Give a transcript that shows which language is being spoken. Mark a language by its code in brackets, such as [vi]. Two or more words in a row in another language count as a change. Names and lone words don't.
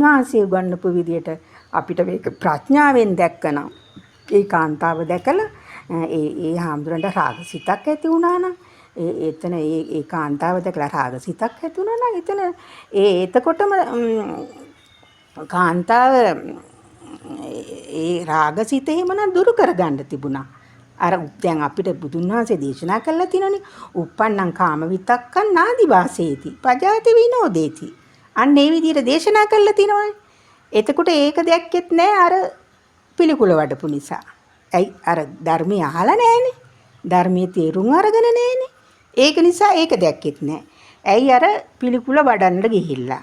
[si] වහන්සේ උගන්වපු විදියට අපිට මේක ප්‍රඥාවෙන් දැක්කනම් ඒ කාන්තාව දැකලා ඒ හාමුදුරන්ට රාගසිතක් ඇති වුණා නම් එතන ඒ කාන්තාව දැකලා රාගසිතක් ඇති වුණා නම් එතන එතකොටම කාන්තාව ඒ රාගසිත එහෙමනම් දුරු කරගන්න තිබුණා. අර දැන් අපිට බුදුන් වහන්සේ දේශනා කළා තියෙනනේ [pi] uppannam kama vitakkan nadi vaseti pajati vinodeti. [si] අන්න ඒ විදිහට දේශනා කළා තියෙනවානේ. එතකොට ඒක දැක්කෙත් නෑ අර පිළිකුල වඩපු නිසා. ඇයි අර ධර්මය අහලා නෑනේ. ධර්මයේ තේරුම් අරගෙන නෑනේ. ඒක නිසා ඒක දැක්කෙත් නෑ. ඇයි අර පිළිකුල වඩන්න ගිහිල්ලා.